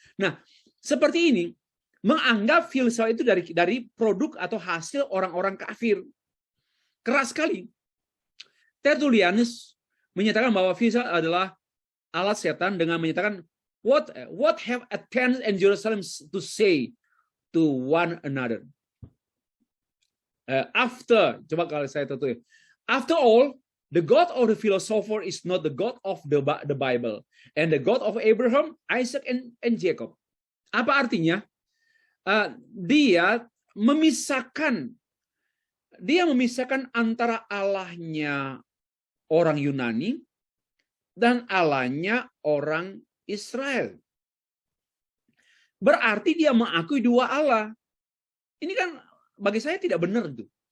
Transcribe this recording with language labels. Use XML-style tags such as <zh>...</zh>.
<id>Nah, seperti ini, menganggap filsafat itu dari produk atau hasil orang-orang kafir. Keras sekali. Tertullianus menyatakan bahwa filsafat adalah alat setan dengan menyatakan</id> <en>what have Athens and Jerusalem to say to one another.</en> <id>Coba kalau saya tutup.</id> <en>After all, the God of the philosopher is not the God of the Bible, and the God of Abraham, Isaac, and Jacob.</en> <id>Apa artinya? Dia memisahkan antara Allahnya orang Yunani dan Allahnya orang Israel. Berarti dia mengakui 2 Allah. Ini kan bagi saya tidak benar itu.</id>